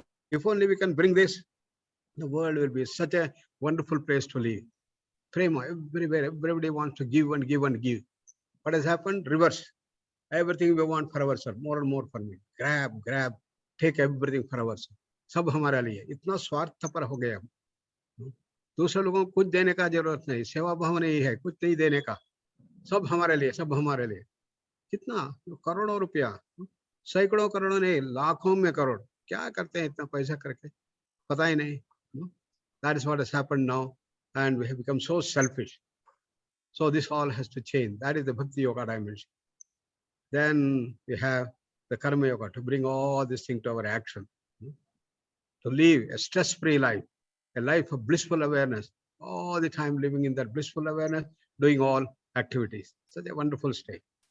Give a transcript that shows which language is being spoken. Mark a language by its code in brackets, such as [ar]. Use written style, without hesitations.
[en] If only we can bring this, the world will be such a wonderful place to live. Prema, everywhere, everybody wants to give and give and give. What has happened? Reverse. Everything we want for ourselves, more and more for me. Grab, take everything for ourselves. [hi] सब हमारे लिए इतना स्वार्थपर हो गए हम. दूसरे लोगों को कुछ देने का जरूरत नहीं, सेवा भाव नहीं है, कुछ नहीं देने का, सब हमारे लिए. कितना करोड़ों रुपया, सैकड़ों करोड़ों नहीं, लाखों में करोड़, क्या करते हैं इतना पैसा करके, पता ही नहीं. [en] That is what has happened now, and we have become so selfish. So this all has to change. That is the Bhakti Yoga dimension. Then we have the Karma Yoga, to bring all these things to our action, to live a stress-free life, a life of blissful awareness, all the time living in that blissful awareness, doing all activities. Such a wonderful state.